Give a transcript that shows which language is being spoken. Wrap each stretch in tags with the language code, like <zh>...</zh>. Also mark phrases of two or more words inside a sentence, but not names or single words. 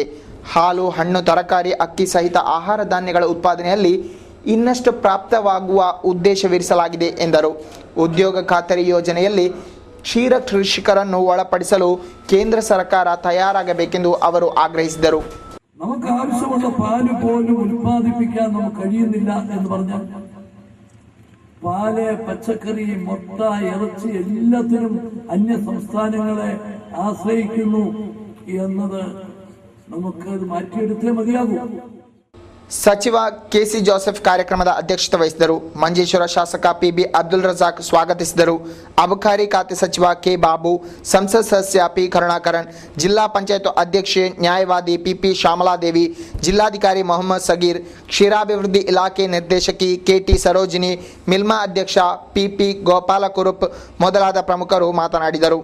<kn>ಹಾಲು, ಹಣ್ಣು, ತರಕಾರಿ, ಅಕ್ಕಿ ಸಹಿತ ಆಹಾರ ಧಾನ್ಯಗಳ ಉತ್ಪಾದನೆಯಲ್ಲಿ ಇನ್ನಷ್ಟು ಪ್ರಾಪ್ತವಾಗುವ ಉದ್ದೇಶವಿರಿಸಲಾಗಿದೆ ಎಂದರು. ಉದ್ಯೋಗ ಖಾತರಿ ಯೋಜನೆಯಲ್ಲಿ ಕ್ಷೀರ ಕೃಷಿಕರನ್ನು ಒಳಪಡಿಸಲು ಕೇಂದ್ರ ಸರ್ಕಾರ തയ്യാറാಗಬೇಕೆಂದು ಅವರು ಆಗ್ರಹಿಸಿದರು.</kn> <ml>നമുക്ക് ആവശ്യമുള്ള പാല് പോലും ഉൽപ്പാദിപ്പിക്കാൻ നമുക്ക് കഴിയുന്നില്ല എന്ന് പറഞ്ഞാൽ പാല്, പച്ചക്കറി, മുട്ട, ഇറച്ചി എല്ലാത്തിനും അന്യ സംസ്ഥാനങ്ങളെ ആശ്രയിക്കുന്നു എന്നത് നമുക്ക് മാറ്റിയെടുത്തേ മതിയാകൂ.</ml> <kn>ಸಚಿವ ಕೆಸಿ ಜೋಸೆಫ್ ಕಾರ್ಯಕ್ರಮದ ಅಧ್ಯಕ್ಷತೆ ವಹಿಸಿದರು. ಮಂಜೇಶ್ವರ ಶಾಸಕ ಪಿಬಿ ಅಬ್ದುಲ್ ರಜಾಕ್ ಸ್ವಾಗತಿಸಿದರು. ಅಬಕಾರಿ ಖಾತೆ ಸಚಿವ ಕೆ ಬಾಬು, ಸಂಸತ್ ಸದಸ್ಯ ಪಿ ಕರುಣಾಕರನ್, ಜಿಲ್ಲಾ ಪಂಚಾಯತ್ ಅಧ್ಯಕ್ಷೆ ನ್ಯಾಯವಾದಿ ಪಿಪಿ ಶ್ಯಾಮಲಾದೇವಿ, ಜಿಲ್ಲಾಧಿಕಾರಿ ಮೊಹಮ್ಮದ್ ಸಗೀರ್, ಕ್ಷೀರಾಭಿವೃದ್ಧಿ ಇಲಾಖೆ ನಿರ್ದೇಶಕಿ ಕೆಟಿ ಸರೋಜಿನಿ, ಮಿಲ್ಮಾ ಅಧ್ಯಕ್ಷ ಪಿಪಿ ಗೋಪಾಲಕುರುಪ್ ಮೊದಲಾದ ಪ್ರಮುಖರು ಮಾತನಾಡಿದರು.</kn>